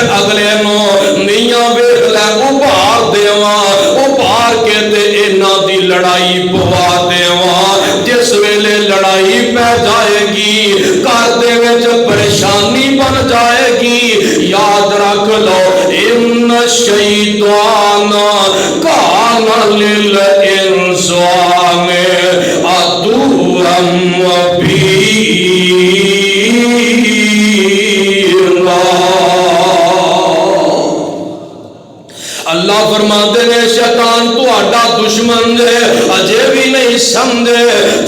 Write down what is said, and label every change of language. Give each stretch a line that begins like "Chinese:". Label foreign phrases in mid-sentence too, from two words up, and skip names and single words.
Punjabi: ਅਗਲੇ ਨੂੰ ਮੀਆਂ ਵੇਖ ਲੈ ਉਭਾਰ ਦੇਵਾਂ ਉਭਾਰ ਕੇ ਤੇ ਇਨ੍ਹਾਂ ਦੀ ਲੜਾਈ ਪਵਾ ਦੇਵਾਂ ਜਿਸ ਵੇਲੇ ਲੜਾਈ ਪੈ ਜਾਏਗੀ ਘਰ ਦੇ ਵਿਚ ਪਰੇਸ਼ਾਨੀ ਬਣ ਜਾਏਗੀ ਯਾਦ ਰੱਖ ਲੋ
Arabic: إن الشيطان كان للإنسان عدوا مبينا.
Punjabi: ਅੱਲਾਹ ਫ਼ਰਮਾਂਦੇ ਨੇ ਸ਼ੈਤਾਨ ਤੁਹਾਡਾ ਦੁਸ਼ਮਣ ਹੈ ਅਜੇ ਭੀ ਨਹੀਂ ਸਮਝੇ ਤੇ